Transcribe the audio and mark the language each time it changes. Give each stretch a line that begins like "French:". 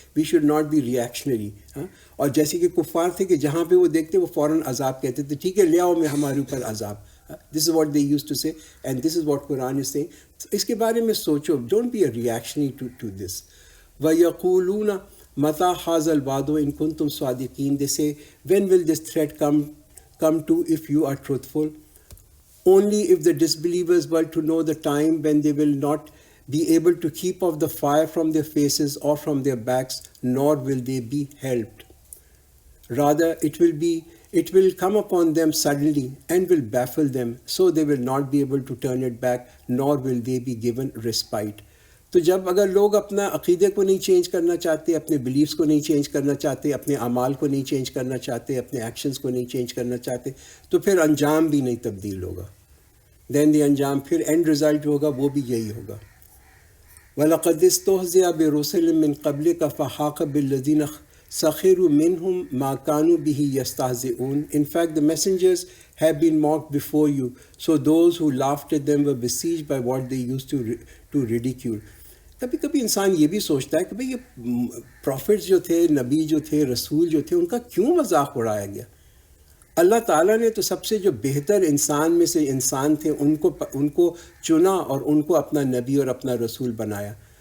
English: We should not be reactionary.
Urdu: اور جیسے کہ کفار تھے کہ جہاں پہ وہ دیکھتے وہ فوراً عذاب کہتے تھے، ٹھیک ہے لے آؤ میں ہمارے اوپر عذاب.
English: This is what they used to say and this is what Quran is saying.
Urdu: اس کے بارے میں سوچو،
English: Don't be a reactionary to this.
Arabic: وَيَقُولُونَ مَتَىٰ هَٰذَا الْوَعْدُ إِن كُنتُمْ صَادِقِينَ.
English: They say, when will this threat come to if you are truthful? Only if the disbelievers were to know the time when they will not be able to keep off the fire from their faces or from their backs, nor will they be helped. Rather, it will come upon them suddenly and will baffle them, so they will not be able to turn it back, nor will they be given respite.
Urdu: تو جب اگر لوگ اپنا عقیدے کو نہیں change کرنا چاہتے، اپنے بلیفس کو نہیں چینج کرنا چاہتے، اپنے اعمال کو نہیں چینج کرنا چاہتے، اپنے ایکشنز کو نہیں چینج کرنا چاہتے، تو پھر انجام بھی نہیں تبدیل ہوگا. دین دی انجام، پھر اینڈ رزلٹ جو ہوگا وہ بھی یہی ہوگا.
Arabic: وَلَقَدِ اسْتُهْزِئَ بِرُسُلٍ مِّن قَبْلِكَ فَحَاقَ بِالَّذِينَ سَخِرُوا مِنْهُمْ مَا كَانُوا بِهِ يَسْتَهْزِئُونَ.
English: In fact, the messengers have been mocked before you, so those who laughed at them were besieged by what they used to ridicule.
Urdu: کبھی کبھی انسان یہ بھی سوچتا ہے کہ بھئی یہ پروفٹس جو تھے، نبی جو تھے، رسول جو تھے، ان کا کیوں مذاق اڑایا گیا؟ اللہ تعالیٰ نے تو سب سے جو بہتر انسان میں سے انسان تھے ان کو چنا اور ان کو اپنا نبی اور اپنا رسول بنایا.